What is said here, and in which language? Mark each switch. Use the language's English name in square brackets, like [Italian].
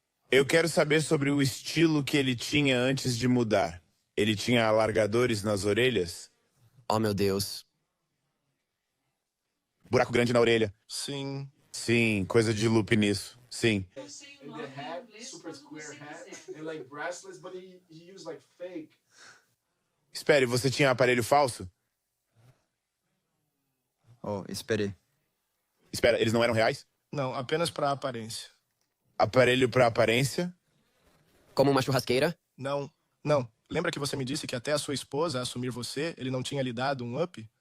[Portuguese] Eu quero saber sobre o estilo que ele tinha antes de mudar. Ele tinha alargadores nas orelhas? Oh, meu Deus. Buraco grande na orelha? Sim. Sim, coisa de loop nisso. Sim. Eu sei o nome em inglês quando você quiser. [English] And like bracelets, but he used like fake. [Portuguese] Espere, você tinha aparelho falso? Esperei. Espera, eles não eram reais? Não, apenas para aparência. Aparelho pra aparência? Como uma churrasqueira? Não. Lembra que você me disse que até a sua esposa assumir você, ele não tinha lhe dado um up?